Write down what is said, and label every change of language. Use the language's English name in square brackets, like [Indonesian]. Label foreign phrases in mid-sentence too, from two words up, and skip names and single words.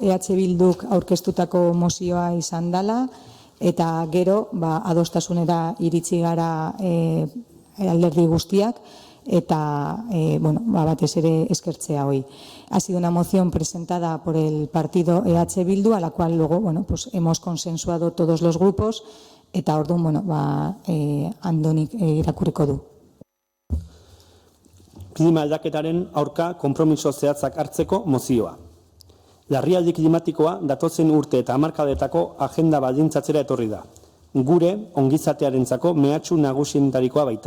[Basque] EH Bilduk aurkeztutako mozioa izan dela eta gero adostasunera iritsi gara alderdi guztiak eta batez ere eskertzea hoy. [Spanish] Ha sido una moción presentada por el partido EH Bildu, a la cual luego hemos consensuado todos los grupos [Basque] eta orduan Andonik irakurriko du. Klima aldaketaren aurka konpromiso zehatzak hartzeko mozioa. Larrialdi klimatikoa datozen urte eta hamarkadetako agenda baldintzatzera etorri da. Gure ongizatearentzako mehatxu nagusienetarikoa baita.